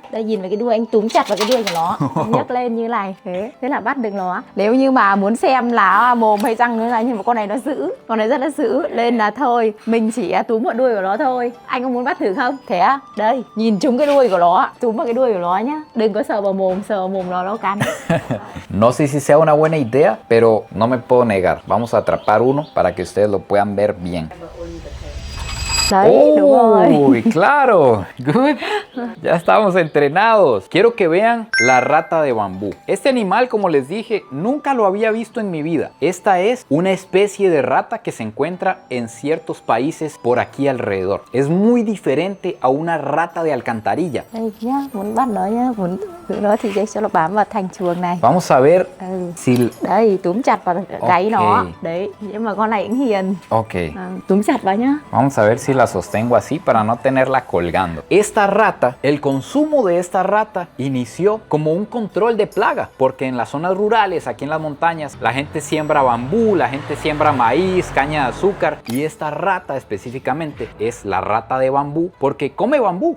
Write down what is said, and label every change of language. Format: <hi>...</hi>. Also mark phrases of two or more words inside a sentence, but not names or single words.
<vi>Đây, nhìn vào cái đuôi, anh túm chặt vào cái đuôi của nó, anh nhấc lên như này. Thế là bắt được nó. Nếu như mà muốn xem là mồm hay răng nữa là, nhưng mà con này nó dữ, con này rất là dữ, nên là thôi mình chỉ túm vào đuôi của nó thôi. Anh có muốn bắt thử không? Thế á? Đây, nhìn trúng cái đuôi của nó, túm vào cái đuôi của nó nhá. Đừng có sờ vào mồm nó cắn.</vi> <es>No sé si sea una buena idea, pero no me puedo negar. Vamos a atrapar uno para que ustedes lo puedan ver bien.</es> <vi>Đấy, đúng rồi.</vi> <es>Uy, claro. Good. Ya estamos entrenados. Quiero que vean la rata de bambú. Este animal, como les dije, nunca lo había visto en mi vida. Esta es una especie de rata que se encuentra en ciertos países por aquí alrededor. Es muy diferente a una rata de alcantarilla.</es> <vi>Đây nhá, muốn bắt nó nhá, muốn thử nó thì đây cho nó bám vào thành chuồng này.</vi> <es>Vamos a ver si...</es> <vi>Đây, túm chặt vào gáy nó. Đấy, nhưng mà con này cũng hiền. Ok. Túm chặt vào nhá.</vi> <es>Vamos a ver si la sostengo así para no tenerla colgando. Esta rata, el consumo de esta rata inició como un control de plaga, porque en las zonas rurales, aquí en las montañas, la gente siembra bambú, la gente siembra maíz, caña de azúcar, y esta rata específicamente es la rata de bambú porque come bambú.</es>